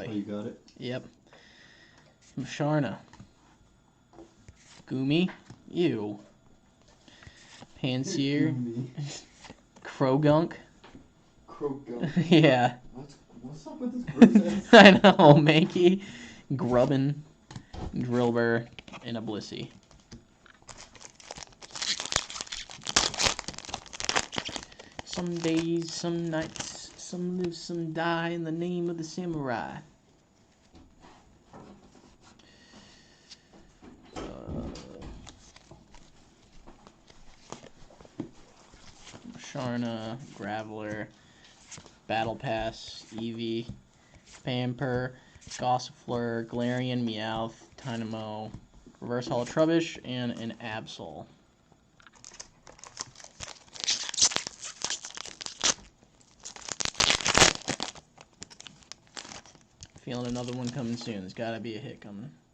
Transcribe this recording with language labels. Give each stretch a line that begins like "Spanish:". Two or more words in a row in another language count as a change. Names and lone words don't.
English: Oh, you got it? Yep. Musharna. Goomy. Ew. Panseer. Krogunk. Krogunk. Yeah. What's up with this gross ass? I know. Mankey. Grubbin. Drillbur. And a Blissey. Some days, some nights, some live, some die in the name of the samurai. Sharna, Graveler, Battle Pass, Eevee, Pamper, Gossifleur, Galarian, Meowth, Tynamo, Reverse Hollow Trubbish, and an Absol. Feeling another one coming soon. There's gotta be a hit coming.